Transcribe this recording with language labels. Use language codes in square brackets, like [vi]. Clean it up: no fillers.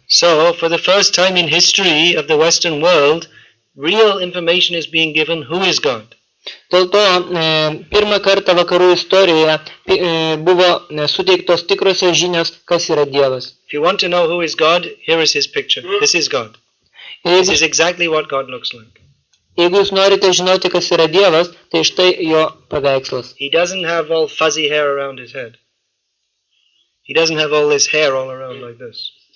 [en] So, for the first time in history of the Western world, real information is being given who is God. [lt] Dėl to pirmą kartą vakarų istorijoje buvo suteiktos tikrosios žinios, kas yra Dievas. [en] If you want to know who is God, here is his picture. This is God. This is exactly what God looks like. [lt] Jeigu jūs norite žinoti, kas yra Dievas, tai štai jo paveikslas. [en] He doesn't have all fuzzy hair around his head. He doesn't have all this hair all around like this.